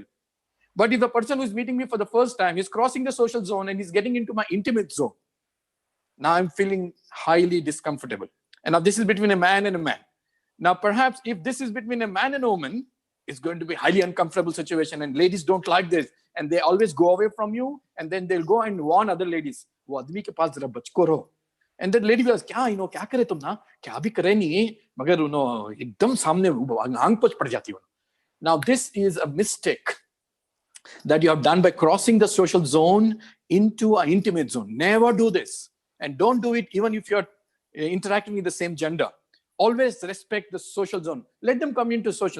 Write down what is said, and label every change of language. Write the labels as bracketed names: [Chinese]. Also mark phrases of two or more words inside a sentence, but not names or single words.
[English] But if the person who's meeting me for the first time is crossing the social zone and is getting into my intimate zone, now I'm feeling highly discomfortable. And now this is between a man and a man. Now, perhaps if this is between a man and a woman, it's going to be a highly uncomfortable situation. And ladies don't like this. And they always go away from you. And then they'll go and warn other ladies. And then lady goes, [Hindi] क्या करे तुम ना? क्या भी करे नहीं, मगर एकदम सामने आंग पोच पड़ जाती हो. [English] Now, this is a mistake that you have done by crossing the social zone into an intimate zone. Never do this. And don't do it even if you're interacting with the same gender. Always respect the social zone. Let them come into social.